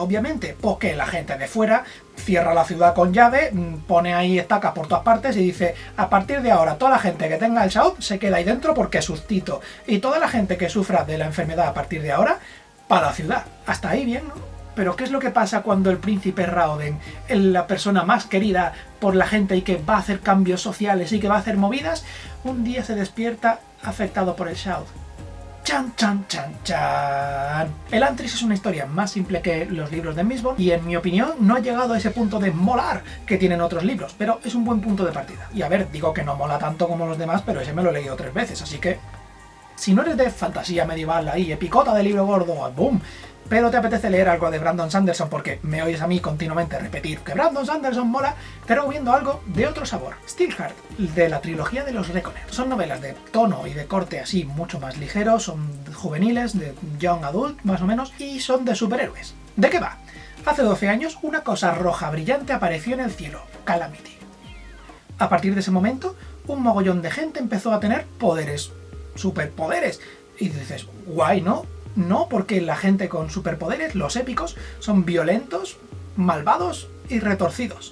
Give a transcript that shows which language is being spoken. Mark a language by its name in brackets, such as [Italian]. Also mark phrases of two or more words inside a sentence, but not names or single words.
[Spanish] Obviamente, pues que la gente de fuera cierra la ciudad con llave, pone ahí estacas por todas partes y dice, a partir de ahora toda la gente que tenga el Shaud se queda ahí dentro porque es sustito, y toda la gente que sufra de la enfermedad a partir de ahora, para la ciudad. Hasta ahí bien, ¿no? Pero ¿qué es lo que pasa cuando el príncipe Raoden, la persona más querida por la gente y que va a hacer cambios sociales y que va a hacer movidas, un día se despierta afectado por el Shaud? ¡Chan, chan, chan, chan! Elantris es una historia más simple que los libros de Mistborn y en mi opinión no ha llegado a ese punto de molar que tienen otros libros, pero es un buen punto de partida. Y a ver, digo que no mola tanto como los demás, pero ese me lo he leído 3 veces, así que... Si no eres de fantasía medieval ahí, epicota de libro gordo, ¡boom! Pero te apetece leer algo de Brandon Sanderson porque me oyes a mí continuamente repetir que Brandon Sanderson mola, te recomiendo algo de otro sabor. Steelheart, de la trilogía de los Reconer. Son novelas de tono y de corte así mucho más ligero, son juveniles, de [English] young adult [Spanish] más o menos, y son de superhéroes. ¿De qué va? Hace 12 años una cosa roja brillante apareció en el cielo, Calamity. A partir de ese momento, un mogollón de gente empezó a tener poderes, superpoderes, y dices, guay, ¿no? No, porque la gente con superpoderes, los épicos, son violentos, malvados y retorcidos.